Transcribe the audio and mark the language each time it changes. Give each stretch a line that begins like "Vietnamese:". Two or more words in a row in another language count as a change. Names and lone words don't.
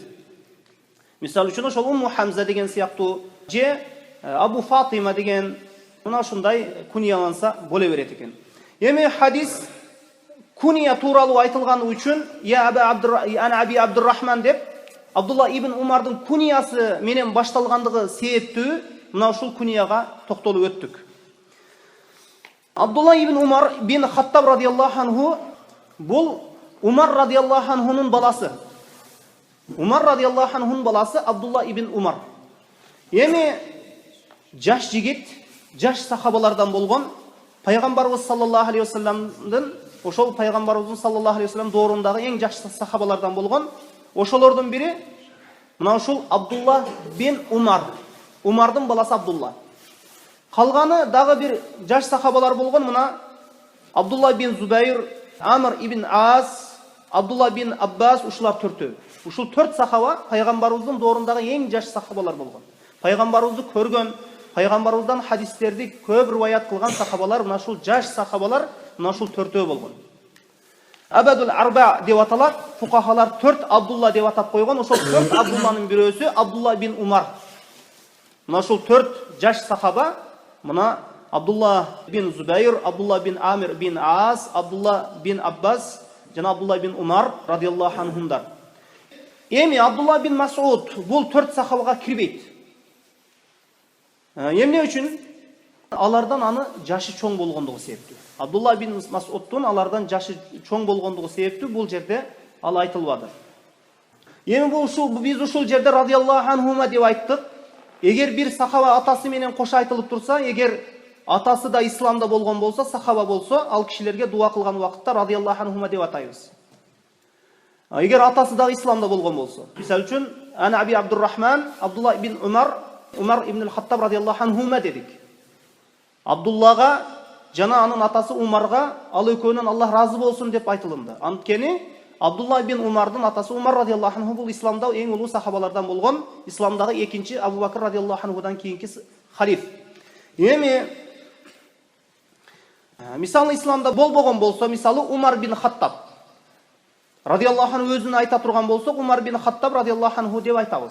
Kyrgyz: Мисалы үчүн ошол Умму Хамза деген сыяктуу, же Абу Фатима деген мына ушундай кунияланса боло берет экен. Эми хадис куния тууралуу айтылганы үчүн ана Аби Абдуррахман деп Абдулла ибн Умардын куниясы менен башталгандыгы себептүү мына ушул кунияга токтолуп өттүк. Абдулла ибн Умар бин Хаттаб
Arabic: رضي الله عنه
Kyrgyz: бул Умар радияллаху анхунун баласы. Умар радияллаху анхунун баласы Абдулла ибн Умар. Эми жаш жигит, жаш сахабалардан болгон пайгамбарыбыз саллаллаху алейхи вассаламдын, ошол пайгамбарыбыздын
Arabic: صلى الله عليه وسلم
Kyrgyz: доорундагы эң жаш сахабалардан болгон, ошолордун бири мына ушул Абдулла бин Умар. Умардын баласы Абдулла. Калганы дагы бир жаш сахабалар болгон, мына Абдулла бин Зубайр, Амр ибн Аас, Абдулла бин Аббас, ушулар төртөө. Ушул төрт сахаба пайгамбарыбыздын доорундагы эң жаш сахабалар болгон. Пайгамбарыбызды көргөн, пайгамбарыбыздан хадистерди көп риваят кылган сахабалар, мына ушул жаш сахабалар мына ушул төртөө болгон.
Arabic: العبادلة الأربعة
Kyrgyz: деп аталат, фукахалар төрт Абдулла деп атап койгон. Ошол төрт Абдулланын бирөөсү Абдулла бин Умар. Мына ушул төрт жаш сахаба, мына Абдулла бин Зубайр, Абдулла бин Амир бин Аас, Абдулла бин Аббас жана Абдулла бин Умар радияллаху анхумдар. Эми Абдулла бин Масуд бул төрт сахабага кирбейт. Эмне үчүн? Алардан аны жашы чоң болгондугу себептүү. Абдулла бин Масуддун алардан жашы чоң болгондугу себептүү бул жерде ал айтылбады. Эми биз ушул жерде
Arabic: رضي الله عنهما
Kyrgyz: деп айттык. Эгер бир сахаба атасы менен кошо айтылып турса, эгер атасы да исламда болгон болсо, сахаба болсо, ал кишилерге дуа кылган убакытта
Arabic: رضي الله عنهما
Kyrgyz: деп атайбыз. Эгер атасы да исламда болгон болсо, мисалы үчүн ана Аби Абдуррахман, Абдулла ибн Умар, Умар ибн ал-Хаттаб
Arabic: رضي الله عنهما
Kyrgyz: дедик. Абдуллага жана анын атасы Умарга ал экөөнөн Аллах разы болсун деп айтылынды. Анткени Абдулла ибн Умардын атасы Умар
Arabic: رضي الله عنه
Kyrgyz: бул исламда эң улуу сахабалардан болгон, исламдагы экинчи Абу Бакр радияллаху анхудан кийинки халиф. Эми мисалы исламда болбогон болсо, мисалы Умар бин Хаттаб
Arabic: رضي الله عنه
Kyrgyz: өзүн айта турган болсо, Умар бин Хаттаб
Arabic: رضي الله عنه
Kyrgyz: деп айтабыз.